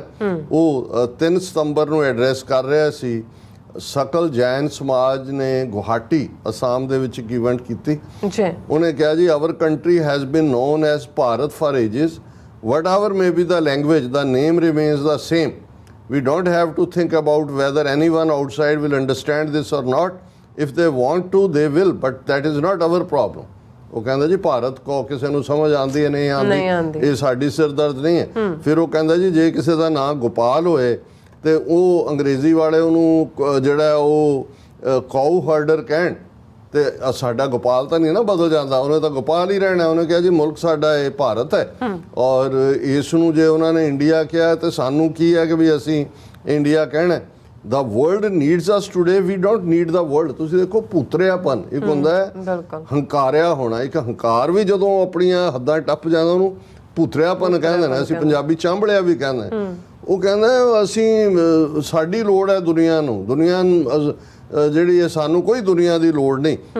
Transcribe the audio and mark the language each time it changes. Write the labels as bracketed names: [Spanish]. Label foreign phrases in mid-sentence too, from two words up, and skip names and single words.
[Punjabi] ਉਹ 3 ਸਤੰਬਰ ਨੂੰ ਐਡਰੈਸ ਕਰ ਰਿਹਾ ਸੀ। ਸਕਲ ਜੈਨ ਸਮਾਜ ਨੇ ਗੁਹਾਟੀ ਅਸਾਮ ਦੇ ਵਿੱਚ ਇੱਕ ਇਵੈਂਟ ਕੀਤੀ। ਉਹਨੇ ਕਿਹਾ ਜੀ [English] our country has been known as Bharat for ages, whatever may be the language, the name remains the same, we don't have to think about whether anyone outside will understand this or not. If they want to they will, but that is not our problem. [Punjabi] ਉਹ ਕਹਿੰਦਾ ਜੀ ਭਾਰਤ ਕੋ ਕਿਸੇ ਨੂੰ ਸਮਝ ਆਉਂਦੀ ਹੈ ਨਹੀਂ ਆਉਂਦੀ, ਇਹ ਸਾਡੀ ਸਿਰਦਰਦ ਨਹੀਂ ਹੈ। ਫਿਰ ਉਹ ਕਹਿੰਦਾ ਜੀ ਜੇ ਕਿਸੇ ਦਾ ਨਾਂ ਗੋਪਾਲ ਹੋਏ ਤੇ ਉਹ ਅੰਗਰੇਜ਼ੀ ਵਾਲੇ ਉਹਨੂੰ ਜਿਹੜਾ ਉਹ [English] cow herder [Punjabi] ਕਹਿਣ ਤੇ ਸਾਡਾ ਗੋਪਾਲ ਤਾਂ ਨਹੀਂ ਨਾ ਬਦਲ ਜਾਂਦਾ, ਉਹਨੇ ਤਾਂ ਗੋਪਾਲ ਹੀ ਰਹਿਣਾ। ਉਹਨੇ ਕਿਹਾ ਜੀ ਮੁਲਕ ਸਾਡਾ ਇਹ ਭਾਰਤ ਹੈ ਔਰ ਇਸ ਨੂੰ ਜੇ ਉਹਨਾਂ ਨੇ ਇੰਡੀਆ ਕਿਹਾ ਤੇ ਸਾਨੂੰ ਕੀ ਹੈ ਕਿ ਵੀ ਅਸੀਂ ਇੰਡੀਆ ਕਹਿਣਾ। [English] The world needs us today, we don't need the world. [Punjabi] ਤੁਸੀਂ ਦੇਖੋ ਭੂਤਰਿਆਪਨ ਇੱਕ ਹੁੰਦਾ ਹੈ, ਹੰਕਾਰਿਆ ਹੋਣਾ। ਇੱਕ ਹੰਕਾਰ ਵੀ ਜਦੋਂ ਆਪਣੀਆਂ ਹੱਦਾਂ ਟੱਪ ਜਾਂਦਾ ਉਹਨੂੰ ਭੂਤਰਿਆਪਨ ਕਹਿੰਦੇ ਨੇ। ਅਸੀਂ ਪੰਜਾਬੀ ਚਾਂਬਲਿਆ ਵੀ ਕਹਿੰਦੇ। ਉਹ ਕਹਿੰਦਾ ਅਸੀਂ ਸਾਡੀ ਲੋੜ ਹੈ ਦੁਨੀਆ ਨੂੰ, ਦੁਨੀਆ ਜਿਹੜੀ ਹੈ ਸਾਨੂੰ ਕੋਈ ਦੁਨੀਆ ਦੀ ਲੋੜ ਨਹੀਂ।